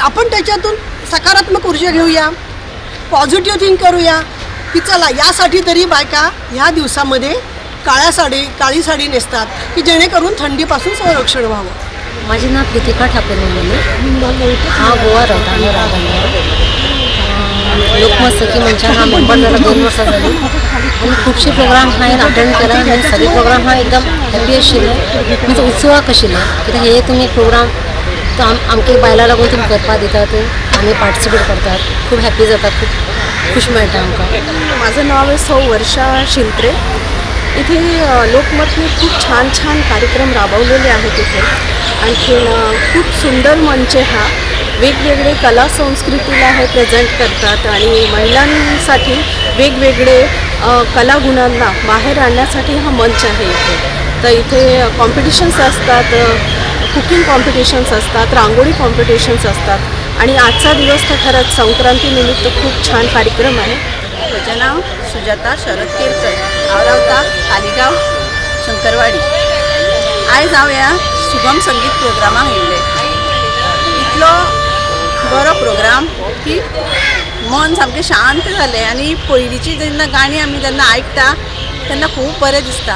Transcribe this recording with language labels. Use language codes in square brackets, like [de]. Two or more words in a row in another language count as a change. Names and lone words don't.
[mr] आपण त्याच्यातून सकारात्मक ऊर्जा घेऊया, [en] positive think [mr] करूया की चला यासाठी तरी बायका ह्या दिवसामध्ये काळी साडी नेसतात की जेणेकरून थंडीपासून संरक्षण व्हावं. [kok] माझे नाव प्रीतिका ठाकूर म्हणून हा गोवा राहता आम्ही राहता लोकमत सखी मंचा हा मेंबर झाला 2 वर्ष झाली आणि खूपशे प्रोग्राम हांवें अटेंड केला आणि सगळे प्रोग्राम हा एकदम हॅपी आशिल्ले. म्हणजे उत्सवाक आशिल्ले कित्याक हे तुमी प्रोग्राम तो आमके बायलां लागून तुमी करपाक दितात, आमी पार्टिसिपेट करतात, खूप हॅपी जाता, खूप खुश मेळटा आमकां. [mr] माझं नाव आहे सौ वर्षा शिंत्रे. इथे लोकमतने खूप छान छान कार्यक्रम राबवलेले आहेत. इथे आणखीन खूप सुंदर मंच हा वेगवेगळे कला संस्कृतीला हे प्रेझेंट करतात आणि महिलांसाठी वेगवेगळे कलागुणांना बाहेर आणण्यासाठी हा मंच आहे इथे. तर इथे कॉम्पिटिशन्स असतात, [en] cooking competitions [mr] असतात, रांगोळी कॉम्पिटिशन्स असतात आणि आजचा दिवस तर खरंच संक्रांतीनिमित्त खूप छान कार्यक्रम आहे. [kok] म्हजें नाव सुजाता शरद केरकर. हांव रावता तालिगांव शंकरवाडी. आयज हांव ह्या सुगम संगीत प्रोग्रामाक येयल्लें. इतलो बरो प्रोग्राम की मन सामकें शांत जालें आनी पयलींची जेन्ना गाणी आमी जेन्ना आयकता तेन्ना खूब बरें दिसता.